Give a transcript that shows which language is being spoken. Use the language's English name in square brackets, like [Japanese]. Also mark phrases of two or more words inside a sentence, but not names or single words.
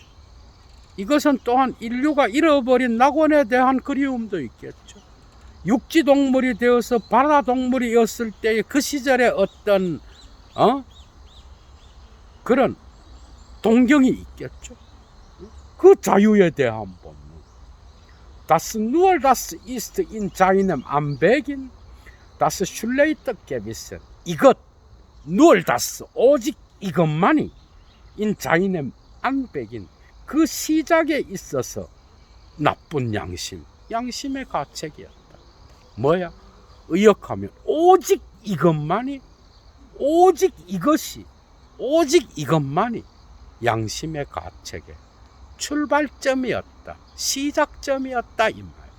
[Korean] 이것은 또한 인류가 잃어버린 낙원에 대한 그리움도 있겠죠. 육지동물이 되어서 바다동물이었을 때의 그 시절의 어떤 그런 동경이 있겠죠. 그 자유에 대한 본능. [German] Das nur das ist in seinem Anbeginn, das schlechte Gewissen. 이것, nur das, [Korean] 오직 이것만이 [German] in seinem Anbeginn, [Korean] 그 시작에 있어서 나쁜 양심의 가책이었다. 뭐야? 의역하면 오직 이것만이, 오직 이것만이 양심의 가책의 출발점이었다, 시작점이었다, 이 말.